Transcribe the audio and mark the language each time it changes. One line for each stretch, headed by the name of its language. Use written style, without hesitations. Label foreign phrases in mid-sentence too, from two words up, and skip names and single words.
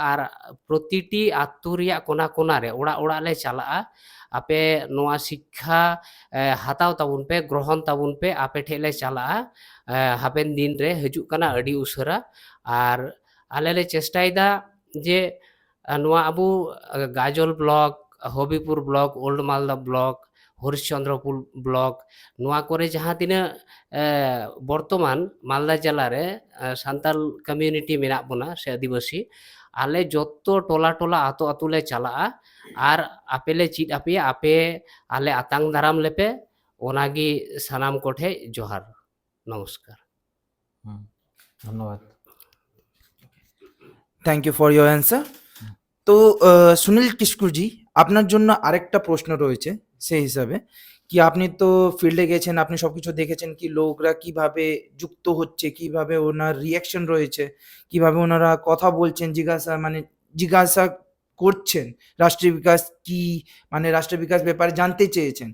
Santali: ᱟᱨ ᱯᱨᱚᱛᱤᱴᱤ ᱟᱛᱳ ᱨᱮᱭᱟᱜ ᱠᱚᱱᱟ ᱠᱚᱱᱟ ᱨᱮ ᱚᱲᱟᱜ ᱚᱲᱟᱜ ᱞᱮ ᱪᱟᱞᱟᱜᱼᱟ, ᱟᱯᱮ ᱱᱚᱣᱟ ᱥᱤᱠᱠᱷᱟ ᱦᱟᱛᱟᱣ ᱛᱟᱵᱚᱱ ᱯᱮ, ᱜᱨᱚᱦᱚᱱ ᱛᱟᱵᱚᱱ ᱯᱮ, ᱟᱯᱮ ᱴᱷᱮᱡ ᱞᱮ ᱪᱟᱞᱟᱜᱼᱟ। ᱦᱟᱯᱮᱱ ᱫᱤᱱ ᱨᱮ ᱦᱤᱡᱩᱜ ᱠᱟᱱᱟ ᱟᱹᱰᱤ ᱩᱥᱟᱹᱨᱟ। ᱟᱨ ᱟᱞᱮ ᱞᱮ ᱪᱮᱥᱴᱟᱭᱮᱫᱟ ᱡᱮ ᱱᱚᱣᱟ ᱟᱵᱚ গাজল ব্লক, হবিপুর ব্লক, ওল্ড মালদা ব্লক, হরিশ্চন্দ্রপুর ব্লক, ᱱᱚᱣᱟ ᱠᱚᱨᱮ ᱡᱟᱦᱟᱸ ᱛᱤᱱᱟᱹᱜ বর্তমান মালদা জেলারে সান্তাল কমিউনিটি মেনাᱜ ᱵᱚᱱᱟ ᱥᱮ ᱟᱹᱫᱤᱵᱟᱹᱥᱤ, ᱟᱞᱮ ᱡᱚᱛᱚ ᱴᱚᱞᱟ ᱴᱚᱞᱟ ᱟᱛᱳ ᱟᱛᱳ ᱞᱮ ᱪᱟᱞᱟᱜᱼᱟ, ᱟᱨ ᱟᱯᱮ ᱞᱮ ᱪᱮᱫ ᱟᱯᱮᱭᱟ, ᱟᱯᱮ ᱟᱞᱮ ᱟᱛᱟᱝ ᱫᱟᱨᱟᱢ ᱞᱮᱯᱮ। ওনাগি সানাম কোঠে জোহার, নমস্কার।
Bangla: হুম, ধন্যবাদ।
English: Thank you for your answer.
Bangla: তো সুনীল কিস্কুর জি, আপনার জন্য আরেকটা প্রশ্ন রয়েছে সেই হিসাবে, কি আপনি তো ফিল্ডে গেছেন, আপনি সবকিছু দেখেছেন কি লোকরা কিভাবে যুক্ত হচ্ছে, কিভাবে ওনার রিয়াকশন রয়েছে, কিভাবে ওনারা কথা বলছেন, জিজ্ঞাসা করছেন রাষ্ট্রীয় বিকাশ কি, মানে রাষ্ট্রীয় বিকাশ ব্যাপারে জানতে চেয়েছেন।